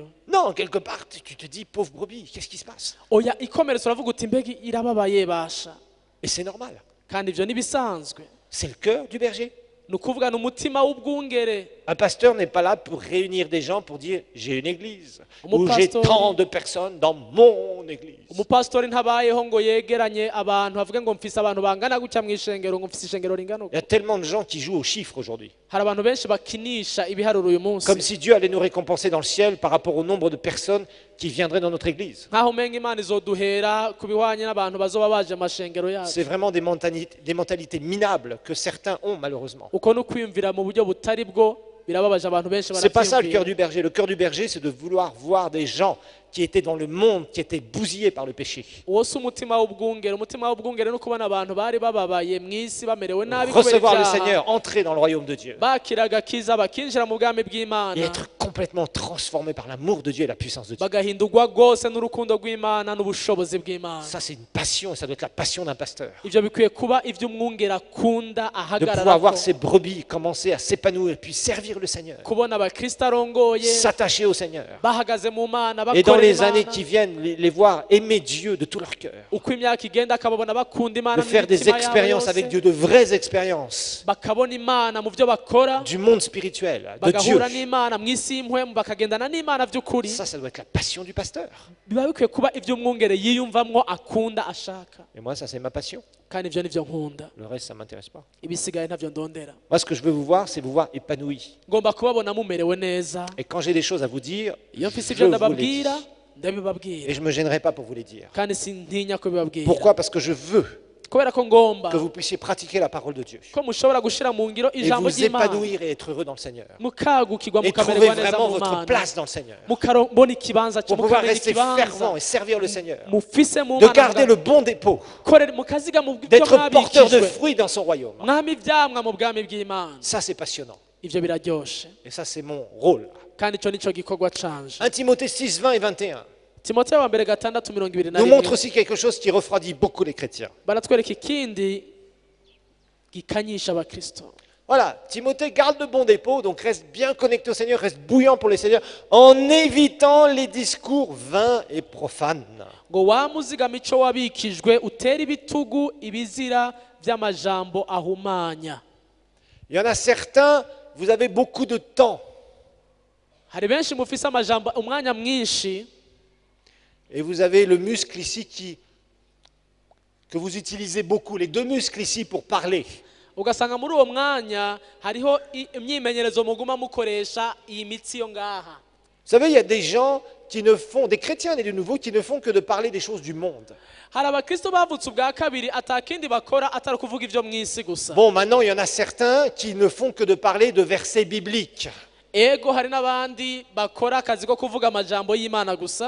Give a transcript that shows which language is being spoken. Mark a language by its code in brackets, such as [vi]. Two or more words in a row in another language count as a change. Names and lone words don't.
[fr] Non, quelque part, tu te dis, pauvre brebis, qu'est-ce qui se passe? [rn] oya ikomeretse uravuga uti mbega irababaye basha [fr] Et c'est normal. [rn] kandi ibyo ntibisanzwe [fr] C'est le cœur du berger. [rn] ni ukuvuga ni umutima w'ubwungere [fr] Un pasteur n'est pas là pour réunir des gens pour dire j'ai une église Mon ou j'ai pasteur- tant de personnes dans mon église. [rn] umupasitori ntabayeho ngo yegeranye abantu avuge ngo mfise abantu bangana gutya mu ishengero ngo mfise ishengero ringana [fr] Il y a tellement de gens qui jouent aux chiffres aujourd'hui. [rn] hari abantu benshi bakinisha ibiharuro uyu munsi [fr] Comme si Dieu allait nous récompenser dans le ciel par rapport au nombre de personnes qui viendraient dans notre église. [rn] nkaho umenga imana izoduhera ku bihwanye n'abantu bazoba baje mu mashengero yacu [fr] C'est vraiment des mentalités minables que certains ont malheureusement. [rn] uko ni ukwiyumvira mu buryo butari bwo birababaje abantu benshi [fr] C'est pas ça le cœur [rn] barabyiyumvira [fr] du berger. Le cœur du berger, c'est de vouloir voir des gens qui étaient dans le monde, qui étaient bousillés par le péché. [rn] uwo si umutima w'ubwungere umutima w'ubwungere ni ukubona abantu bari bababaye mu isi bamerewe nabi kubera [fr] Recevoir le [rn] ibyaha [fr] Seigneur, entrer dans le royaume de Dieu [rn] bakira agakiza bakinjira mu bwami [fr] et [rn] bw'imana [fr] être complètement transformé par l'amour de Dieu et la puissance de Dieu. [rn] bagahindurwa rwose n'urukundo rw'imana n'ubushobozi bw'imana [fr] Ça, c'est une passion et ça doit être la passion d'un pasteur. [rn] ibyo bikwiye kuba iby'umwungere akunda [fr] De pouvoir [rn] ahagarara [fr] voir ses brebis commencer à s'épanouir puis servir le Seigneur, [rn] kubona abakristo arongoye [fr] s'attacher au Seigneur [rn] bahagaze mu mana [fr] et dans [rn] gukorera [fr] les années [rn] Imana. [fr] qui viennent, les voir aimer Dieu de tout leur cœur, [rn] uko imyaka igenda akababona bakunda Imana [fr] de faire des [rn] n'imitima yabo [fr] expériences [rn] yose, [fr] avec Dieu, de vraies expériences [rn] bakabona Imana mu byo bakora, [fr] du monde spirituel, de Dieu. [rn] bagahura n'Imana mu isi y'impwemu, bakagendana n'Imana by'ukuri. [fr] Ça doit être la passion du pasteur. [rn] Biba bikwiye kuba ibyo umwungere yiyumvamwo, akunda, ashaka, [fr] Et moi, ça c'est ma passion. [rn] kandi ibyo nibyo nkunda. [fr] Le reste, ça ne m'intéresse pas. [rn] Ibisigaye ntabyo ndondera. [fr] Moi, ce que je veux vous voir, c'est vous voir épanoui. [rn] Ngomba kubabona mumerewe neza. [fr] Et quand j'ai des choses à vous dire, [rn] Iyo mfise [fr] je [rn] ibyo [fr] vous les [rn] ndababwira, [fr] dis. [rn] ndabibabwira, [fr] Et je ne me gênerai pas pour vous les dire. [rn] kandi sintinya kubibabwira. [fr] Pourquoi? Parce que je veux [rn] Kubera ko ngomba [fr] que vous puissiez pratiquer la parole de Dieu [rn] ko mushobora gushira mu ngiro [fr] et [rn] ijambo [fr] vous [rn] ry'Imana, [fr] épanouir et être heureux dans le Seigneur. [rn] mukagukirwa, [fr] Et trouver [rn] mukamererwa neza [fr] vraiment [rn] mu [fr] votre [rn] Mana, [fr] place dans le Seigneur. [rn] mukabona ikibanza [fr] Pour pouvoir [rn] mukamenya [fr] rester [rn] ikibanza [fr] fervent et servir le Seigneur. [rn] mufise mu [fr] De [rn] Mana, [fr] garder le bon dépôt. [rn] mukaziga mu byo [fr] D'être porteur de [rn] mwabikijwe, [fr] fruits dans son royaume. [rn] mwami ivyamwa mu bwami bw'Imana. [fr] Ça, c'est passionnant. [rn] Ivyo biraryoshe, [fr] Et ça, c'est mon rôle. [rn] kandi ico nico gikorwa canje. [fr] 1 Timothée 6, 20 et 21 [rn] Timoteyo wa mbere 6:21 [fr] nous montre aussi quelque chose qui refroidit beaucoup les chrétiens. [rn] baratwereka ikindi gikanyisha abakristo. [fr] Voilà, Timothée garde le bon dépôt, donc reste bien connecté au Seigneur, reste bouillant pour les Seigneurs, en évitant les discours vains et profanes. [rn] Ngo wamuzigama ico wabikijwe, utera ibitugu ibizira vy'amajambo ahumanya. [fr] Il y en a certains, vous avez beaucoup de temps, [rn] Hari benshi mufise amajambo, umwanya mwinshi, [fr] et vous avez le muscle ici que vous utilisez beaucoup, les deux muscles ici pour parler. [rn] ugasanga muri uwo mwanya hariho imyimenyerezo muguma mukoresha iyi mitsi yo ngaha. [fr] Vous savez, il y a des gens qui ne font, des chrétiens nés de nouveau, qui ne font que de parler des choses du monde. [rn] Hari abakristo bavutse ubwa kabiri atakindi bakora atari kuvuga ivyo mw'isi gusa. [fr] Bon, maintenant, il y en a certains qui ne font que de parler de versets bibliques. [rn] Ego hari n'abandi bakora akazi ko kuvuga amajambo y'Imana gusa.